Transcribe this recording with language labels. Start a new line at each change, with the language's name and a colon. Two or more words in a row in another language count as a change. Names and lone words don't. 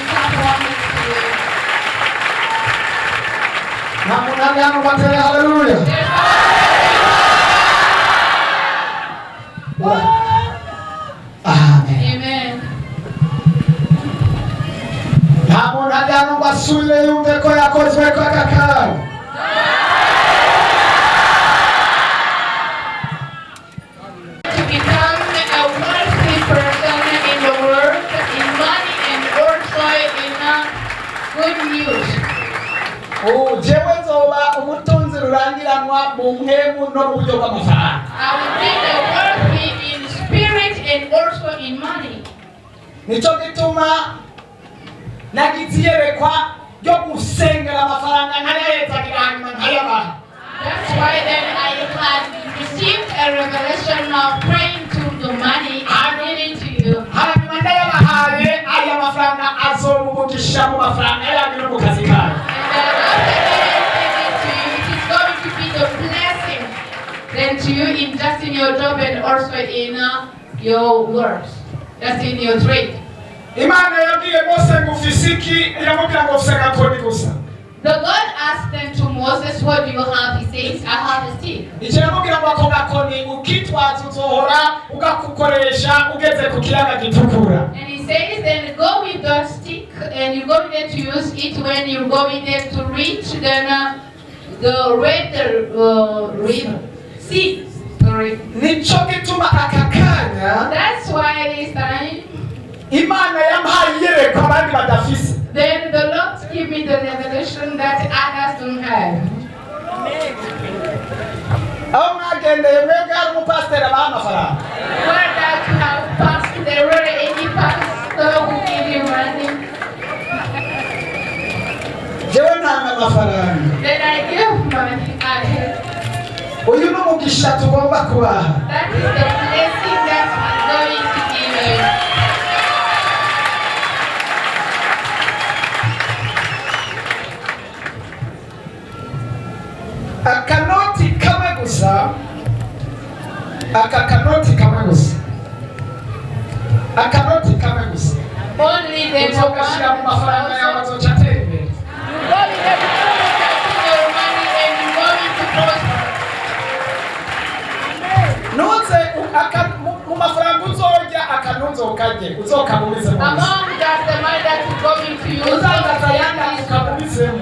English: Thank you, Lord.
Rundi: nta muntu ari hano batere haleluya. Amen. Nta muntu ari hano ngo asubire yumve ko yakozwe ko akakara.
English: To become a wealthy person in the world, in money and also in good news.
Rundi: Jewe nzoba umutunzi rurangiranwa mu mpemu no mu buryo bw'amafaranga.
English: I will be the wealthy in spirit and also in money.
Rundi: Nico gituma nagize iyerekwa ryo gusengera amafaranga nkayahetagira hanyuma nkayabaha.
English: That's why then I had received a revelation of praying to the money and giving to you.
Rundi: Hanyuma ndayabahaye aya mafaranga azomumugisha mu mafaranga yanyu no mu kazi kanyu.
English: Then to you in just in your job and also in your works, just in your trade.
Rundi: Imana yabwiye Mose ngo ufisiki iramubwira ngo ufise agakoni gusa.
English: The God asked them to Moses, what do you have? He says, I have a stick.
Rundi: Ikiramubwira ngo ako gakoni ukitwaza uzohora ugakukoresha ugeze ku kiyaga gitukura.
English: And he says, then go with that stick and you go there to use it when you go in there to reach the red river. See, sorry.
Rundi: Nico gituma aka kanya
English: That's why this time,
Rundi: Imana yampaye iyerekwa abandi badafise.
English: then the Lord give me the revelation that others don't have.
Rundi: Aho mwagendeye mwebwe hari umupasiteri abaha amafaranga.
English: Where that you have passed, there were any pastor who give you money.
Rundi: Jewe ntanga amafaranga.
English: Then I give money.
Rundi: Uyu ni umugisha tugomba kubaha.
English: That is the blessing that I'm going to give you.
Rundi: Akanoti kamwe gusa. Akanoti kamwe gusa. Akanoti kamwe gusa.
English: Only the
Rundi: Uzogashira mu mafaranga yawe azoca atera imbere.
English: You go in there to your money and you go into prosper.
Rundi: Nuze mu mafaranga uzorya akanuzo ukarye uzokabumize mu nzu.
English: Among that the money that you go into use.
Rundi: Uzagaza yanga ukabumizemo.